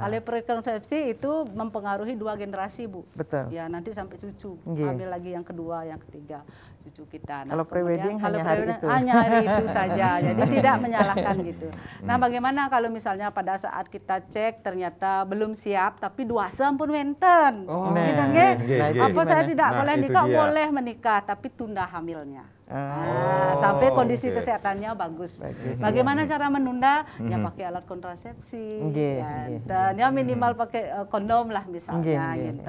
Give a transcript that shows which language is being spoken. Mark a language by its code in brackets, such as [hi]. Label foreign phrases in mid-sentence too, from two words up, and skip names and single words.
[id] Kalau prekonsepsi itu mempengaruhi 2 generasi, Bu. Betul. Ya, nanti sampai cucu. Iya. Hamil lagi yang kedua, yang ketiga cucu kita. Kalau pre-wedding hanya hari itu. hanya hari itu saja. Jadi tidak menyalahkan gitu. Nah, bagaimana kalau misalnya pada saat kita cek ternyata belum siap tapi duasa [ban] pun wenten. [id] Oh, Gitu, nah, nggih? nah, itu Apa saya gimana? tidak Nah, boleh itu nikah? dia. Boleh menikah tapi tunda hamilnya. Ah. Sampai kondisi oke. kesehatannya bagus. Bagus, Bagaimana cara menunda? Ya pakai alat kontrasepsi. Nggih, Dan ya minimal pakai kondom lah misalnya Nggih, gitu.